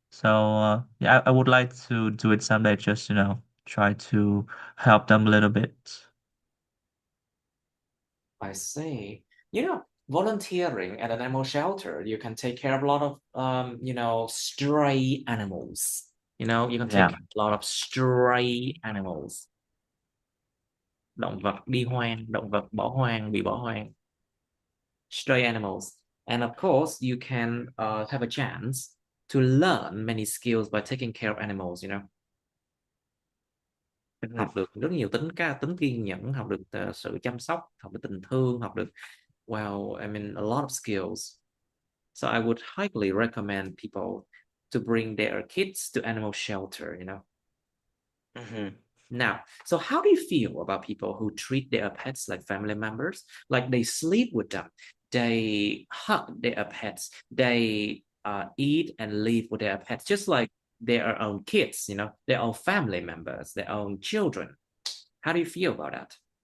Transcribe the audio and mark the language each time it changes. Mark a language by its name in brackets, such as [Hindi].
[English] So yeah, I would like to do it someday. Just try to help them a little bit. I see. Volunteering at an animal shelter, you can take care of a lot of stray animals. You can take Yeah. care of a lot of stray animals. [Vietnamese] Động vật đi hoang, động vật bỏ hoang, bị bỏ hoang. [English] Stray animals. And of course, you can have a chance to learn many skills by taking care of animals. [Vietnamese] Học được rất nhiều tính kiên nhẫn, học được sự chăm sóc, học được tình thương, học được [English] wow, I mean a lot of skills. So I would highly recommend people to bring their kids to animal shelter. Mhm. Now, so how do you feel about people who treat their pets like family members? Like they sleep with them, they hug their pets, they eat and live with their pets, just like their own kids, their own family members, their own children. How do you feel about that?